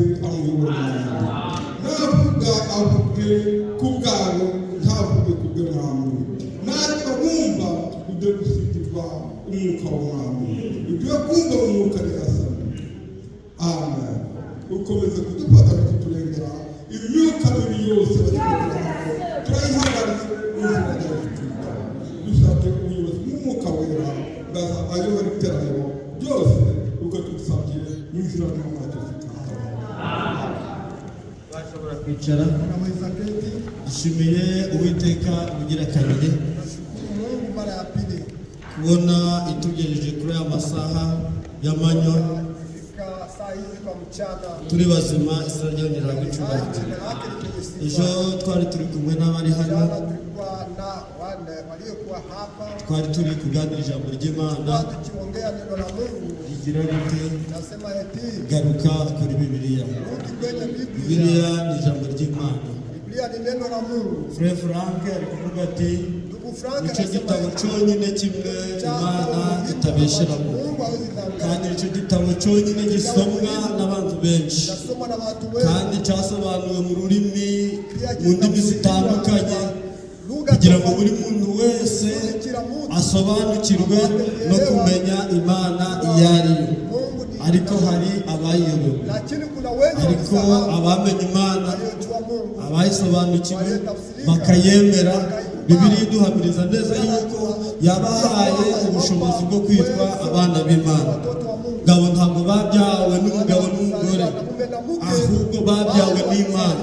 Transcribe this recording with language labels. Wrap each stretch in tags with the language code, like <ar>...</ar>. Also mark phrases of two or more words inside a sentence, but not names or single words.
<rw>amuyobora navuga avuge ku bwawe ntavuge ku bw'umwami natwe bumva ujye gusitirwa umwuka w'umwami ujye kumva umwuka nyagasani amen ukomeze kudufata no kuturengera imyuka mibi yose turayihagaritse mu izina rya Yesu dusabye ubuyobozi bw'umwuka wera ngaza ayobora iteraniro byose uko tubisabye mu izina ry'umwami Yesu bashobora kwicara dushimiye Uwiteka ugira kabiri</rw> <sw>Mungu mara ya pili</sw> <rw>kubona itugejeje kuri aya masaha y'amanywa</rw> <sw>ifika saa hizi kwa mchana</sw> <rw>turi bazima izina ryawe nirahabwe icyubahiro</rw> <sw>jina lake lipewe</sw> <rw>ejo</rw> <sw>sifa.</sw> <rw>twari turi kumwe n'abari hano</rw> <sw>Jana tulikuwa na wale waliokuwa hapa</sw> <rw>twari turi kuganira ijambo ry'Imana</rw> <sw>kwa tukiongea neno la Mungu</sw> <rw>rigira rite</rw> <sw>nasema eti</sw> <rw>garuka kuri Bibiliya.</rw> <sw>rudi kwenye Biblia.</sw> <rw>Bibiliya ni ijambo ry'Imana.</rw> <sw>Biblia ni neno la Mungu.</sw> <rw>Frere Frank ari kuvuga ati</rw> <sw>Ndugu Frank</sw> <rw>nicyo</rw> <sw>anasema</sw> <rw>gitabo eti, cyonyine kimwe Imana itabesheramo</rw> <sw>Mungu hawezi danganya.</sw> <rw>kandi nicyo gitabo cyonyine gisomwa n'abantu benshi</rw> <sw>Nasoma na watu wengi.</sw> <rw>kandi cyasobanuwe mu rurimi</rw> <sw>Pia</sw> <rw>mu ndimi zitandukanye</rw> <sw>lugha</sw> <rw>kugira ngo buri</rw> <sw>tofauti.</sw> <rw>muntu wese</rw> <sw>Kila mtu</sw> <rw>asobanukirwe no kumenya Imana iyo ari yo.</rw> <sw>Mungu ni</sw> <rw>Ariko hari abayiyobewe,</rw> <sw>lakini kuna wengi</sw> <rw>ariko</rw> <sw>walisahau</sw> <rw>abamenye Imana</rw> <sw>waliojua Mungu.</sw> <rw>abayisobanukiwe bakayemera. Bibiliya iduhamiriza neza yuko yabahaye ubushobozi bwo kwitwa abana b'Imana. Ngabo ntabwo babyawe n'umugabo n'umugore, ahubwo babyawe n'Imana.</rw>